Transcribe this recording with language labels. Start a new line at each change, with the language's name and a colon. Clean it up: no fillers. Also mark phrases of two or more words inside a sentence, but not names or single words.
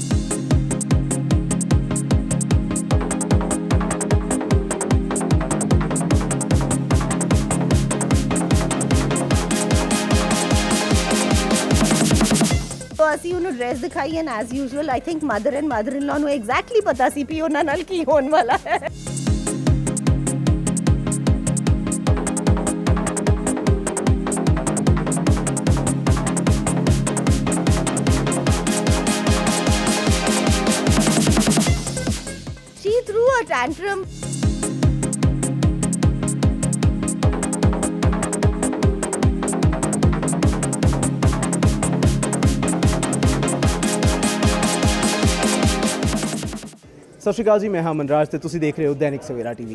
Punjabi: ਅਸੀਂ ਉਹਨੂੰ ਡਰੈਸ ਦਿਖਾਈ
English: and as usual I think mother and mother in law
Punjabi: ਨੂੰ ਐਗਜ਼ੈਕਟਲੀ ਪਤਾ ਸੀ ਵੀ ਉਹਨਾਂ ਨਾਲ ਕੀ ਹੋਣ ਵਾਲਾ ਹੈ।
English: She threw a tantrum.
Punjabi: ਸਤਿ ਸ਼੍ਰੀ ਅਕਾਲ ਜੀ, ਮੈਂ ਹਾਂ ਮਨਰਾਜ ਤੇ ਤੁਸੀਂ ਦੇਖ ਰਹੇ ਹੋ ਦੈਨਿਕ ਸਵੇਰਾ ਟੀਵੀ।